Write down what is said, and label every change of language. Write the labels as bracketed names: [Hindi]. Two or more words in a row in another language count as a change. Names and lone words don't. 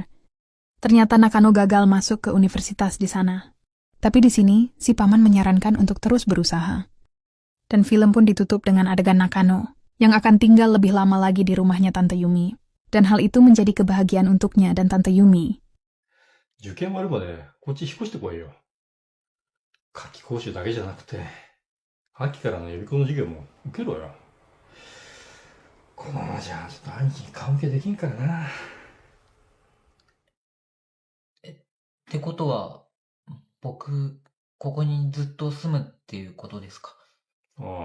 [Indonesian] Ternyata Nakano gagal masuk ke universitas di sana. Tapi di sini, si paman menyarankan untuk terus berusaha. Dan film pun ditutup dengan adegan Nakano, yang akan tinggal lebih lama lagi di rumahnya Tante Yumi. Dan hal itu menjadi kebahagiaan untuknya dan Tante Yumi. [Japanese] 受験終わるまでこっち引っ越してこいよ。夏季講習だけじゃなくて、秋からの予備校の授業も受けろよ。このままじゃちょっと兄貴に顔向けできんからな。ってことは、僕、ここにずっと住むっていうことですか？